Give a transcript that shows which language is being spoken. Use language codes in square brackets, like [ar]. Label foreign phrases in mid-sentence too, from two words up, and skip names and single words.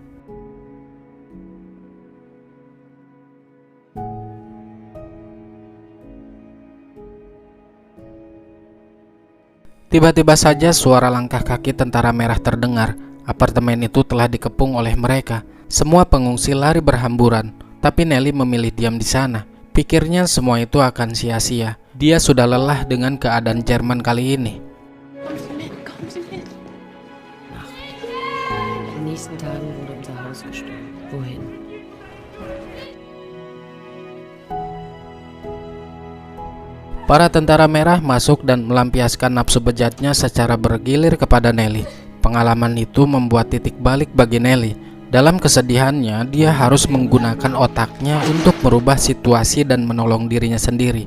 [id] Tiba-tiba saja suara langkah kaki tentara merah terdengar. Apartemen itu telah dikepung oleh mereka. Semua pengungsi lari berhamburan, tapi Nelly memilih diam di sana. Pikirnya semua itu akan sia-sia. Dia sudah lelah dengan keadaan Jerman kali ini. [de] Kommen Sie mit. In den nächsten Tagen wurde unser Haus gestürmt. Wohin? [id] Para tentara merah masuk dan melampiaskan nafsu bejatnya secara bergilir kepada Nelly. Pengalaman itu membuat titik balik bagi Nelly. Dalam kesedihannya, dia harus menggunakan otaknya untuk merubah situasi dan menolong dirinya sendiri.